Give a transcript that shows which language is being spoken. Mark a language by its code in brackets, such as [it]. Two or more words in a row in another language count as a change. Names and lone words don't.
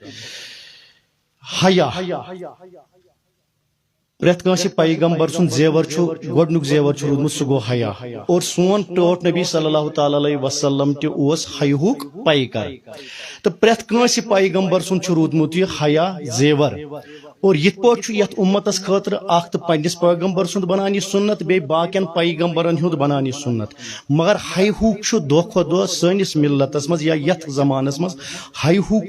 [ks] حیا پرٛٮ۪تھ کٲنٛسہِ پیغمبر سُنٛد زیور گۄڈنیُک زیور روٗدمُت سُہ گوٚو حیا اور سون ٹٲٹھ نبی [ar] صلی اللہ تعالی علیہ وسلم [ks] تہِ اوس حیاہُک پیکر تہٕ پرٛٮ۪تھ کٲنٛسہِ پیغمبر سُنٛد چھُ روٗدمُت یہِ حیا زیور اور یِتھ پٲٹھۍ چھُ یتھ امتس خٲطرٕ اکھ تہٕ پننس پیغمبر سُنٛد بنان یہِ سنت بیٚیہِ باقین پیغمبرن ہُنٛد بنان یہِ سنت مگر حیاہُک چھُ دۄہ کھۄتہٕ دۄہ سٲنِس ملتس منٛز یا یتھ زمانس منٛز حیاہُک